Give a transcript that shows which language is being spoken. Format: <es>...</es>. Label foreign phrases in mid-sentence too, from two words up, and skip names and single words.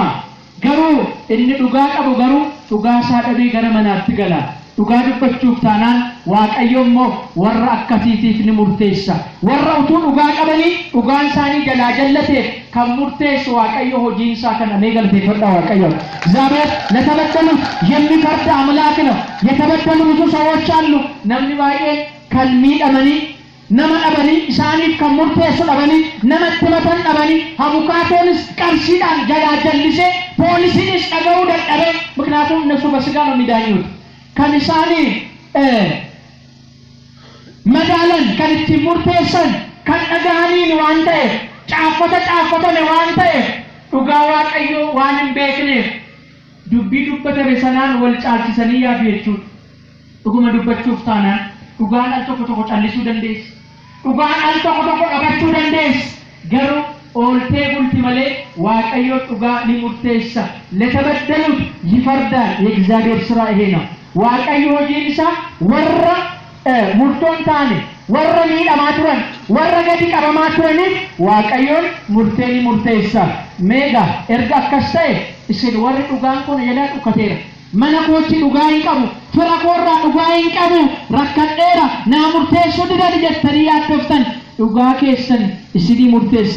<om>Garuu inni dhugaa qabu garuu dhugaa isaa dhabee gara manaatti gala. Dhugaa dubbachuuf taanaan Waaqayyo immoo warra akkasiitiif ni murteessa. Warra utuu dhugaa qabanii dhugaan isaanii jalaa jallateef kan murteessu Waaqayyo hojiin isaa kana mee galateeffadha Waaqayyo.</om> <am>እግዚአብሔር ለተበደሉ የሚፈርድ አምላክ ነው። የተበደሉ ብዙ ሰዎች አሉ።</am> <om>namni baay'een kan miidhamanii nama dhabanii isaaniif kan murteessu dhabanii namatti matan dhabanii abukaatoonis qarshiidhaan jalaa jallisee poolisiinis dhaga'uu dadhabee</om> <am>ምክንያቱም እነሱ በስጋ ነው የሚዳኙት</am> <om>kan isaanii madaalan kan itti murteessan kan dhaga'aniin waan ta'eef caaffatame waan ta'eef dhugaa Waaqayyoo waan hin beekneef dubbii dubbatame sanaan wal caalchisanii yaadu jechuudha. Dhuguma dubbachuuf taanaan dhugaan al tokko callisuu dandeessi. Dhugaan al tokko qabachuu dandeessi. Garuu ooltee bulti malee Waaqayyo dhugaa ni murteessa.</om> <am>ለተበደሉት ይፈርዳል። የእግዚአብሔር ሥራ ይሄ ነው።</am> <om>Waaqayyo hojiin isaa warra murtoon taane warra miidhamaa turan warra gadi qabamaa turaniif Waaqayyoon murtee ni murteessa. Meeqa erga akkas ta'e isin warri dhugaan kun jalaa dhukkateera. Mana kootti dhugaa hin qabu, fira koorraa dhugaa hin qabu, rakkadheera naa murteessuu didan jettanii yaaddoftan dhugaa keessan isinii murteessa.</om>